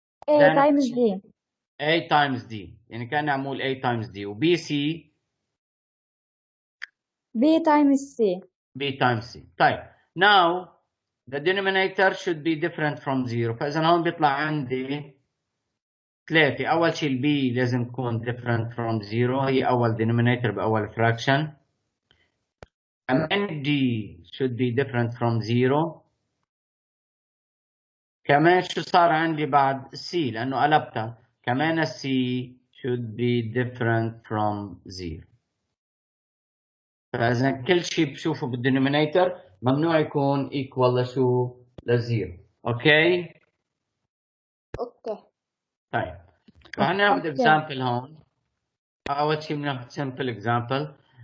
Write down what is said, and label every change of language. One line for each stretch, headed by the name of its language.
English: A times D. A times D
Arabic: يعني كأني عمول
English: A times D.
Arabic: و BC
English: B times C. B times C. طيب now the denominator should be different from 0.
Arabic: فإذا هون بيطلع عندي 3. أول شيء البي لازم تكون
English: different from 0.
Arabic: هي أول denominator بأول fraction.
English: كمان D should be different from 0.
Arabic: كمان شو صار عندي بعد C لأنه قلبتها.
English: كمان C should be different from 0.
Arabic: فإذا كل شيء بشوفه بالدينومينيتور ممنوع يكون equal لشو؟ لزيرو. أوكي؟ اوكي. طيب رح ناخذ example هون. أول شيء بناخذ
English: simple example.